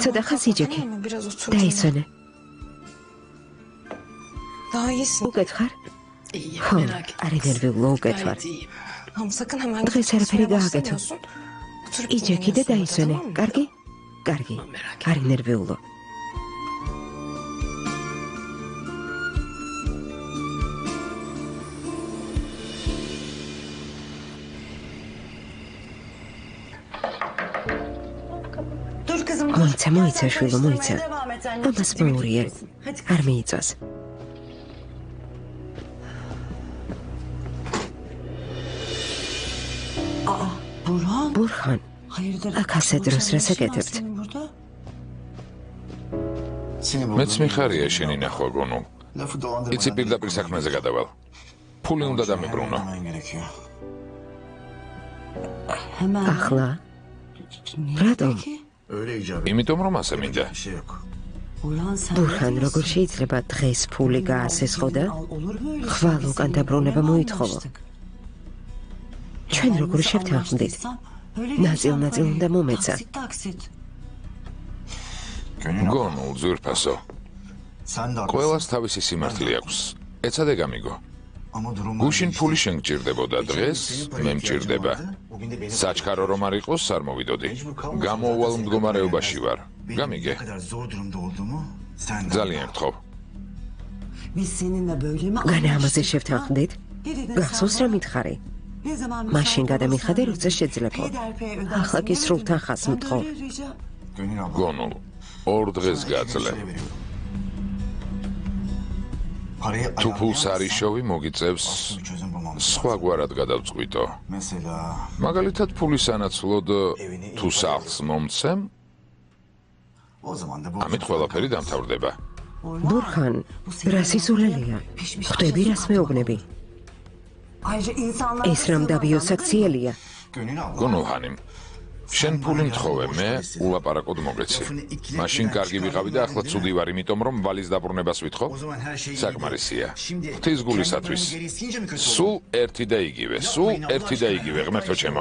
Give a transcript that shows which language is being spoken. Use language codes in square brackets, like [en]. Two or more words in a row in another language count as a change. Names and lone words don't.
[ka] ცოტა [tr] bana [ka] ხანს [tr] kapatma, [ka] იჯექი. [tr] tamam mı? Biraz otur. [ka] დაისვენე. [tr] Daha iyisin. [ka] უკეთ ხარ? [tr] İyi, [ka] ხო, [tr] merak etme. [ka] არი ნერვიულო უკეთ ვარ. [tr] Gayet iyiyim. Tamam sakın hemen [ka] დღეს არაფერი გააკეთო. [tr] Oturup [ka] იჯექი და [tr] dinleniyorsun orada, [ka] დაისვენე. [tr] tamam mı? [ka] კარგი? კარგი. არი ნერვიულო. [tr] Dur kızım dur. [ka] მოიცა, მოიცა, [tr] Gel sen şulo, karıştırmaya [ka] moitsa. [tr] devam et anneciğim. [ka] ამას მოურიე. [tr] Hadi [ka] არ მიიწვას. [tr] Aa Burhan. [ka] ბურხან, [tr] Hayırdır? [ka] აქ ასე დროს რას აკეთებთ? [tr] Senin burada. [ka] მეც მიხარია შენი ნახვა გონო. იცი პირდაპირ საქმეზე გადავალ. ფული უნდა დამებრუნო. Hemen. ახლა? რატომ? იმიტომ რომ ასე მინდა. [tr] Burhan sen. [ka] ბურხან, როგორ შეიძლება დღეს ფული გაასესხო და [tr] Olur böyle. [ka] ხვალ უკან დაბრუნება მოითხოვო? ჩვენ როგორ შევთანხმდით? ნაწილ-ნაწილ უნდა მომეცა. [tr] Taksit. [ka] გონულ ზურფასო. ყველას თავისი სიმართლე აქვს. ეცადე გამიგო. გუშინ ფული შენ გჭირდებოდა დღეს, მე მჭირდება. საჩქარო რომ არ იყოს, არ მოვიდოდი. გამოუვალ მდგომარეობაში ვარ. გამიგე. ძალიან გთხოვ. [tr] Biz seninle böyle mi? [ka] განა ამაზე შევთანხმდით? გახსოვს რა მითხარი? [tr] Ne zaman [ka] მაშინ გადამიხადე, როცა შეძლებო. ახლა კი სრულთან ხას მთხოვ. გონულ. ორ დღეს გაძლე. თუ ფულს არ იშოვი, მოგიწევს სხვაგვარად გადავწყვიტო. მაგალითად, ფულის სანაცვლოდ თუ სახლს მომცემ, ამით ყველაფერი დამთავრდება. ბურხან, რა სიზულელია? ხვდები რას მეუბნები? [tr] Ayrıca insanlar [ka] ეს რამ დაბიოსაქციელია? გონულ ჰანიმ, შენ ფული მთხოვე, მე ულაპარაკოდ მოგეცი. მაშინ კარგი ვიყავი და ახლა ცუდი ვარ, იმიტომ რომ ვალის დაბრუნებას ვითხოვ. საკმარისია. ღვთის გულისათვის. სულ ერთი და იგივე, სულ ერთი და იგივე, ღმერთო ჩემო.